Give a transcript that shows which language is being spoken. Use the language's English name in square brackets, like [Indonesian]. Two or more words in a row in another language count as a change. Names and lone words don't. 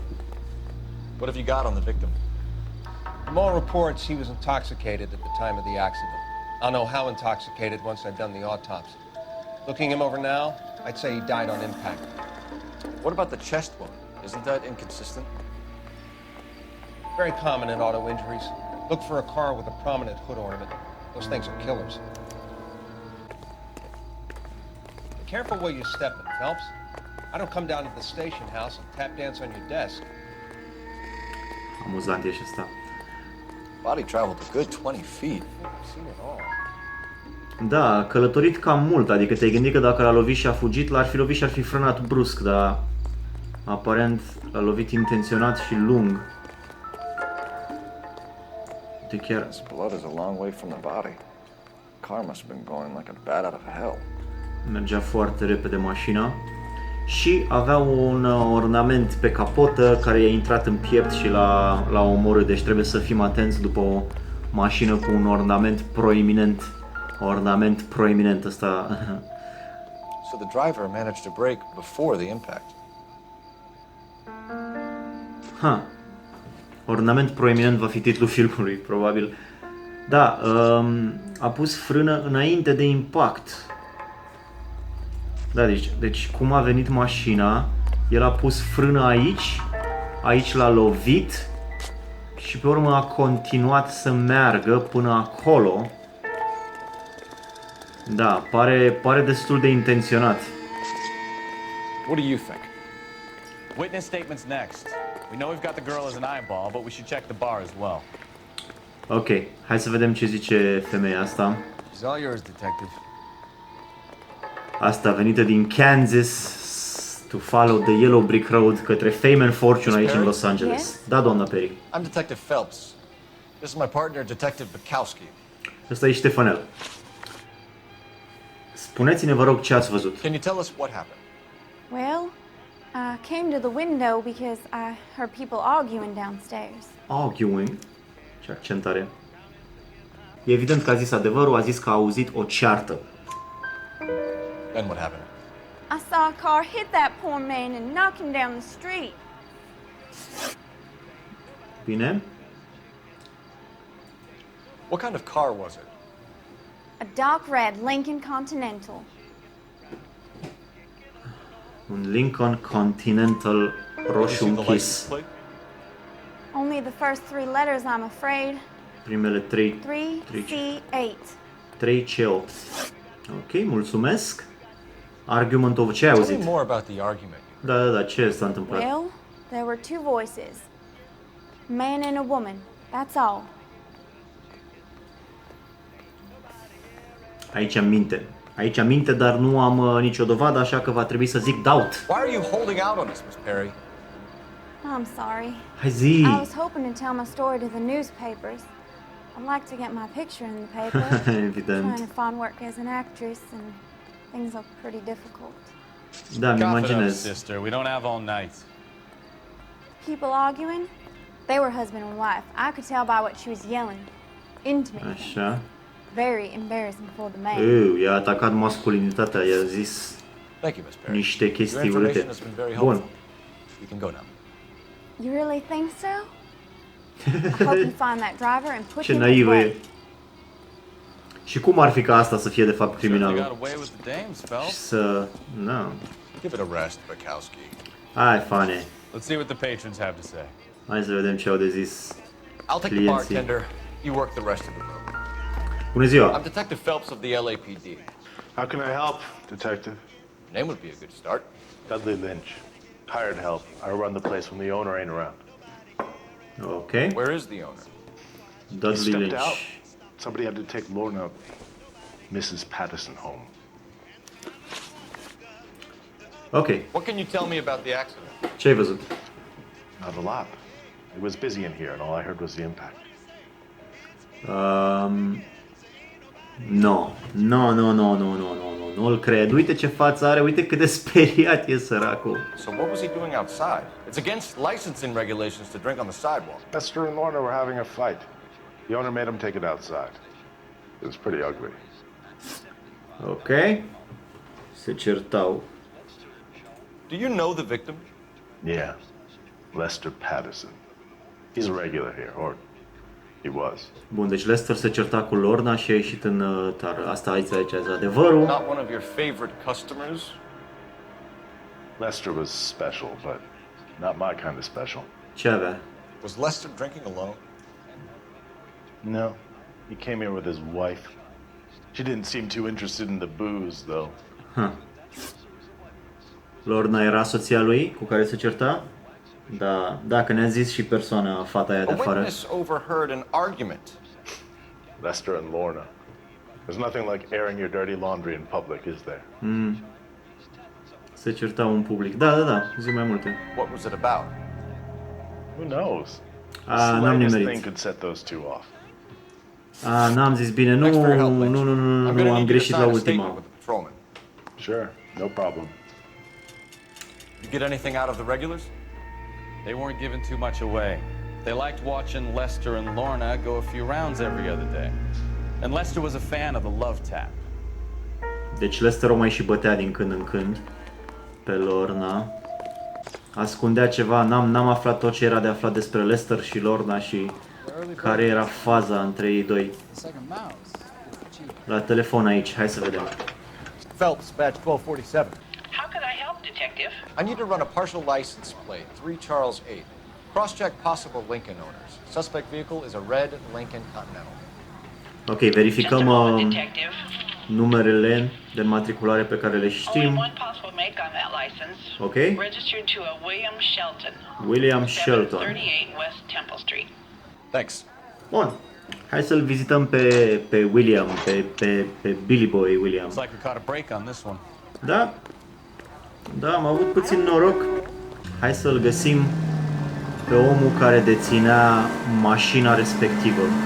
[English] What have you got on the victim? From all reports, he was intoxicated at the time of the accident. I'll know how intoxicated once I've done the autopsy. Looking him over now, I'd say he died on impact. What about the chest wound? Isn't that inconsistent? Very common in auto injuries. Look for a car with a prominent hood ornament. Those things are killers. Be careful where you're stepping, Phelps. I don't come down to the station house and tap dance on your desk. [Romanian] Amuzant e și asta. [English] Body traveled a good 20 feet. I've seen it all. [Romanian] Da, a călătorit cam mult, adică te-ai gândit că dacă l-a lovit și a fugit, l-ar fi lovit și ar fi frânat brusc, dar aparent l-a lovit intenționat și lung. De chiar... [English] This blood is a long way from the body. Car must have been going like a bat out of hell. [Romanian] Mergea foarte repede mașina și avea un ornament pe capotă care i-a intrat în piept și l-a omorât. Deci trebuie să fim atenți după o mașină cu un ornament proeminent. Ornament proeminent ăsta. [English] So the driver managed to brake before the impact. Ha. [Romanian] Ornament proeminent va fi titlul filmului, probabil. Da, a pus frână înainte de impact. Da, deci cum a venit mașina, el a pus frână aici, aici l-a lovit și pe urmă a continuat să meargă până acolo. Da, pare destul de intenționat. [English] What do you think? Witness statements next. We know we've got the girl as an eyeball, but we should check the bar as well. [Romanian] Ok, hai să vedem ce zice femeia asta. [English] She's all yours, detective. [Romanian] Asta venită din Kansas [English] to follow the Yellow Brick Road [Romanian] către [English] Fame and Fortune [Romanian] aici în Los Angeles. [English] Yes? [Romanian] Da, doamna Perry. [English] I'm Detective Phelps. This is my partner, Detective Bukowski. [Romanian] Ăsta e Ștefanel. Spuneți-ne, vă rog, ce ați văzut. [English] Can you tell us what happened? Well, I came to the window because I heard people arguing downstairs. Arguing. [Romanian] Ce accent are. E evident că a zis adevărul, a zis că a auzit o ceartă. [English] Then what happened? I saw a car hit that poor man and knock him down the street. [Romanian] Bine? [English] What kind of car was it? A dark red Lincoln Continental. [Romanian] Un Lincoln Continental roșu [English] Did you see the [Romanian] închis. [English] license plate? Only the first three letters, I'm afraid. [Romanian] Primele 3 3C8. 3C8. Ok, mulțumesc. [English] Argument of... [Romanian] Ce ai [English] Tell me [Romanian] auzit? [English] more about the argument. [Romanian] Da, ce s-a întâmplat? [English] Well, there were two voices. A man and a woman. That's all. [Romanian] Aici minte, dar nu am nicio dovadă, așa că va trebui să zic doubt. [English] Why are you holding out on us, Miss Perry? I'm sorry. [Romanian] Hai zi! [English] I was hoping to tell my story to the newspapers. I'd like to get my picture in the paper. [Romanian] Evident. [English] Trying to find work as an actress and things look pretty difficult. [Romanian] Da, mi [English] Cough it up, [Romanian] imaginez. [English] sister. We don't have all night. People arguing? They were husband and wife. I could tell by what she was yelling. Intimate. [Romanian] Așa. [English] Very embarrassing for the man. [Romanian] I-a atacat masculinitatea, i-a zis [English] Thank you, Miss Perry. [Romanian] niște [English] Your [Romanian] chestii [English] information [Romanian] urâte. [English] has been very [Romanian] Bun. [English] helpful. You can go now. You really think so? I hope you find that driver and put [Romanian] Ce [English] him [Romanian] naivă e. [English] away. [Romanian] Și cum ar fi ca asta să fie de fapt [English] They got [Romanian] criminalul? [English] away with the dames, [Romanian] Și [English] Phelps. [Romanian] să... Na. [English] Give it a rest, Bukowski. [Romanian] Hai, fane. [English] Let's see what the patrons have to say. [Romanian] Hai să vedem ce au de zis. [English] I'll take the [Romanian] clienții. [English] bartender. You work the rest of the room. [Romanian] Bună ziua! [English] I'm Detective Phelps of the LAPD. How can I help, Detective? Name would be a good start. Dudley Lynch. Hired help. I run the place when the owner ain't around. Ok. Where is the owner? Dudley stepped Lynch. out. Somebody had to take Lorna, Mrs. Patterson, home. Ok. What can you tell me about the accident? [Romanian] Ce ai văzut? [English] Not a lot. It was busy in here, and all I heard was the impact. [Romanian] No, nu-l cred. Uite ce față are, uite cât de speriat e săracul. [English] So what was he doing outside? It's against licensing regulations to drink on the sidewalk. Lester and Lorna were having a fight. The owner made him take it outside. It was pretty ugly. [Romanian] Ok. Se certau. [English] Do you know the victim? Yeah. Lester Patterson. He's a regular here, or he was. [Romanian] Bun, deci Lester se certa cu Lorna și a ieșit în tară. Asta aici e adevărul. [English] Not one of your favorite customers? Lester was special, but not my kind of special. [Romanian] Ce avea? [English] Was Lester drinking alone? No. He came here with his wife. She didn't seem too interested in the booze, though. Huh. [Romanian] Lorna era soția lui cu care se certa? Da, dacă ne-a zis și persoana, fata aia de [English] A [Romanian] afară. [English] witness overheard an argument. Lester and Lorna. There's nothing like airing your dirty laundry in public, is there? [Romanian] Se certau în public. Da, zi mai multe. [English] What was it about? Who knows? [Romanian] N-am [English] Slightest thing [Romanian] nimerit. [English] could set those two off. [Romanian] N-am zis bine. Nu, am greșit la ultima. [English] Sure, no problem. You get anything out of the regulars? They weren't giving too much away. They liked watching Lester and Lorna go a few rounds every other day. And Lester was a fan of the love tap. [Romanian] Deci Lester o mai și bătea din când în când pe Lorna. Ascundea ceva, n-am aflat tot ce era de aflat despre Lester și Lorna și care era faza între ei doi. La telefon aici, hai să vedem. [English] Phelps, badge 1247. How could I help, Detective? I need to run a partial license plate, 3 Charles 8. Cross-check possible Lincoln owners. Suspect vehicle is a red Lincoln Continental. [Romanian] Ok, verificăm numerele de matriculare pe care le știm. Ok. [English] Registered to a William Shelton. William Shelton. 38 West Temple Street. Thanks. [Romanian] Bun. Hai să-l vizităm pe William, pe Billy Boy William. [English] Looks like we caught a break on this one. [Romanian] Da? Da, am avut puțin noroc. Hai să-l găsim pe omul care deținea mașina respectivă.